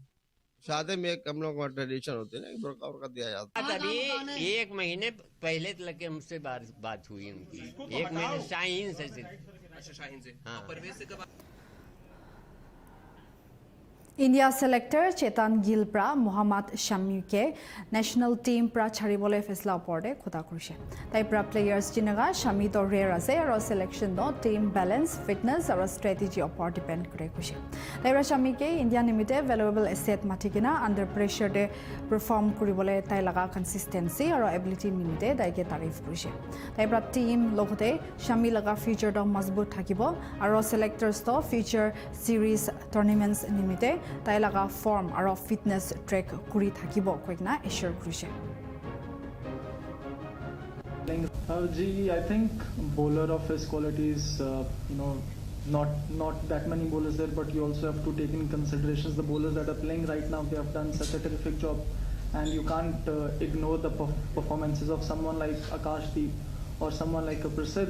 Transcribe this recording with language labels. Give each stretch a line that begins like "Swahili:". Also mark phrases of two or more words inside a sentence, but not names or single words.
Hindi: शादी में एक हम लोग ट्रेडिशन होती है ना, बुर्का दिया जाता है। अभी 1 महीने पहले लगे हमसे बात हुई उनकी, 1 महीने शाहीन से। अच्छा शाहीन से। हाँ। परवेज से कब?
Naga Pidgin: India selector Chetan Gill pra Muhammad Shami ke
English: national team
Naga Pidgin: pra charibole fesla oporde khota kurise. Tai pra players jinaga Shami to rare ase aro selection do
English: team balance, fitness
Naga Pidgin: aro strategy opor depend kore kurise. Tai pra Shami ke India nimite
English: valuable asset
Naga Pidgin: matikina
English: under pressure
Naga Pidgin: de perform kuribole tai laga consistency aro ability nimite tai ke tarif kurise. Tai pra team logote Shami laga future do mazbut thakibo aro selectors to
English: future series tournaments
Naga Pidgin: nimite tai laga form aro
English: fitness track
Naga Pidgin: kuri thakibo koina assure kurise.
English: I think bowler of his qualities, not that many bowlers there, but you also have to take in considerations the bowlers that are playing right now. They have done such a terrific job, and you can't ignore the performances of someone like Akashdeep or someone like a Prasidh.